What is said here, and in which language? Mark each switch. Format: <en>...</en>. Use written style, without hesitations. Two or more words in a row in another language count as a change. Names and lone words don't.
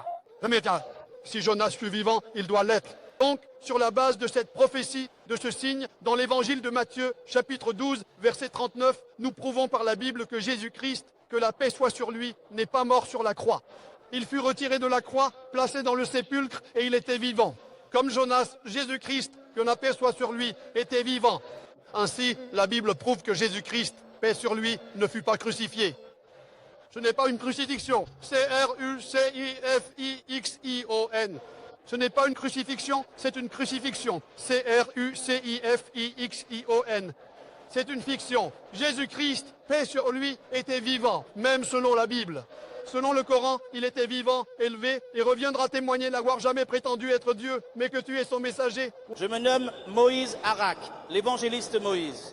<fr>Mais tiens, si Jonas fut vivant, il doit l'être. Donc, sur la base de cette prophétie, de ce signe, dans l'évangile de Matthieu, chapitre 12, verset 39, nous prouvons par la Bible que Jésus-Christ, que la paix soit sur lui, n'est pas mort sur la croix. Il fut retiré de la croix, placé dans le sépulcre, et il était vivant. Comme Jonas, Jésus-Christ, que la paix soit sur lui, était vivant. Ainsi, la Bible prouve que Jésus-Christ, paix sur lui, ne fut pas crucifié. Ce n'est pas une crucifixion. C-R-U-C-I-F-I-X-I-O-N. Ce n'est pas une crucifixion, c'est une crucifixion. C-R-U-C-I-F-I-X-I-O-N. C'est une fiction. Jésus-Christ, paix sur lui, était vivant, même selon la Bible. Selon le Coran, il était vivant, élevé, et reviendra témoigner n'avoir jamais prétendu être Dieu, mais que tu es son messager. Je me nomme Moïse Arak, l'évangéliste Moïse.</fr>